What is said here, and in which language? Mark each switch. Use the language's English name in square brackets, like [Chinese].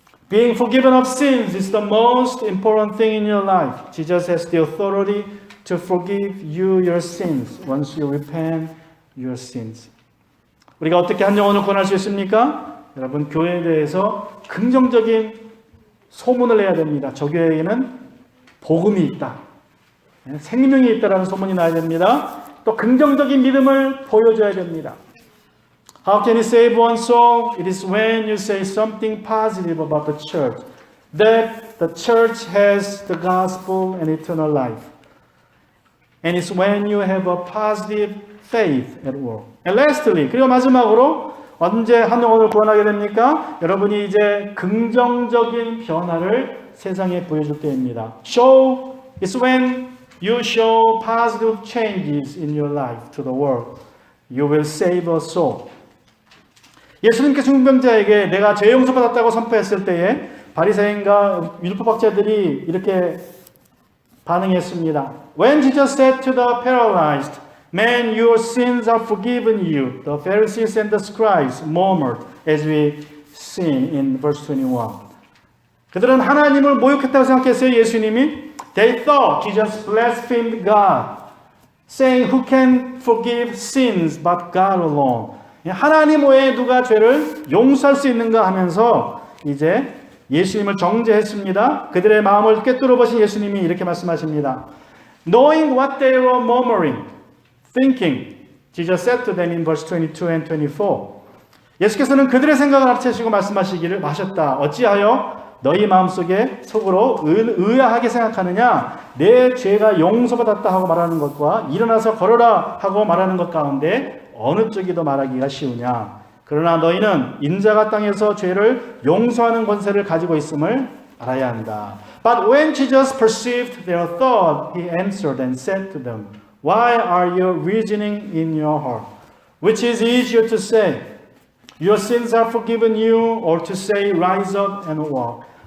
[English] Being forgiven of sins is the most important thing in your life. Jesus has the authority to forgive you your sins once you repent your sins. [Korean] 우리가 어떻게 한 영혼을 구원할 수 있습니까? 여러분, 교회에 대해서 긍정적인 소문을 내야 됩니다. 저 교회에는 복음이 있다. 생명이 있다라는 소문이 나야 됩니다. 또 긍정적인 믿음을 보여줘야 됩니다. [English] How can you save one soul? It is when you say something positive about the church. That the church has the gospel and eternal life. And it's when you have a positive faith at work. And lastly, [Korean] 그리고 마지막으로 언제 한 영혼을 구원하게 됩니까? 여러분이 이제 긍정적인 변화를 세상에 보여줄 때입니다. [English] It's when you show positive changes in your life to the world. You will save a soul. [Korean] 예수님께 중병자에게 내가 죄 용서받았다고 선포했을 때에 바리새인과 율법학자들이 이렇게 반응했습니다. [English] When Jesus said to the paralyzed, "Man, your sins are forgiven you," the Pharisees and the scribes murmured, as we see in verse 21. [Korean] 그들은 하나님을 모욕했다고 생각했어요. 예수님이 [English] They thought Jesus blasphemed God, saying, "Who can forgive sins but God alone?" [Korean] 하나님 외에 누가 죄를 용서할 수 있는가 하면서 이제 예수님을 정죄했습니다. 그들의 마음을 꿰뚫어 보신 예수님이 이렇게 말씀하십니다. [English] Knowing what they were murmuring, thinking, Jesus said to them in verse 22 and 24. [Korean] 예수께서는 그들의 생각을 알아채시고 말씀하시기를 마셨다. 어찌하여 너희 마음속에 속으로 의아하게 생각하느냐? 내 죄가 용서받았다 하고 말하는 것과 일어나서 걸어라 하고 말하는 것 가운데 어느 쪽이 더 말하기가 쉬우냐? 그러나 너희는 인자가 땅에서 죄를 용서하는 권세를 가지고 있음을 알아야 한다. [English] But when Jesus perceived their thought, he answered and said to them, "Why are you reasoning in your heart? Which is easier to say, 'Your sins are forgiven you,' or to say, 'Rise up and walk'?